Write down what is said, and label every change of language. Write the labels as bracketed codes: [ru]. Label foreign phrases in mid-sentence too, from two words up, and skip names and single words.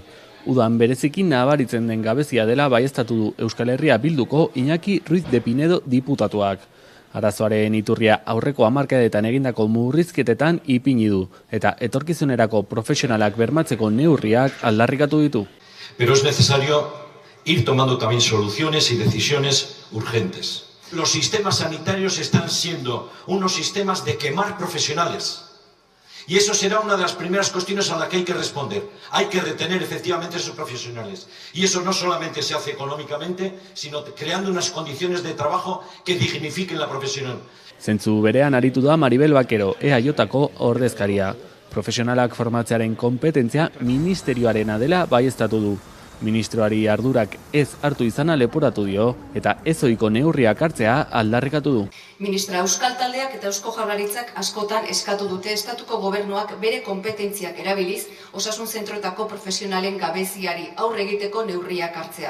[eu] Udan bereziki nabaritzen den gabezia dela baieztatu du Euskal Herria Bilduko Iñaki Ruiz de Pinedo diputatuak. Arazoaren iturria aurreko hamarkadetan egindako murrizketetan ipini du, eta etorkizunerako profesionalak bermatzeko neurriak aldarrikatu ditu. [es] Pero es necesario ir tomando también soluciones y decisiones urgentes. Los sistemas sanitarios están siendo unos sistemas de quemar profesionales. Y eso será una de las primeras cuestiones a las que hay que responder. Hay que retener efectivamente a esos profesionales. Y eso no solamente se hace económicamente, sino creando unas condiciones de trabajo que dignifiquen la profesión. [eu] Zentzu berean aritu da Maribel Bakero, EAJko ordezkaria. Profesionalak formatzearen kompetentzia ministerioarena dela baieztatu du. Ministroari ardurak ez hartu izana leporatu dio, eta ezohiko neurriak hartzea aldarrikatu du. Ministra, Euskal Taldeak eta Eusko Jaurlaritzak askotan eskatu dute estatuko gobernuak bere kompetentziak erabiliz osasun zentroetako profesionalen gabeziari aurre egiteko neurriak hartzea.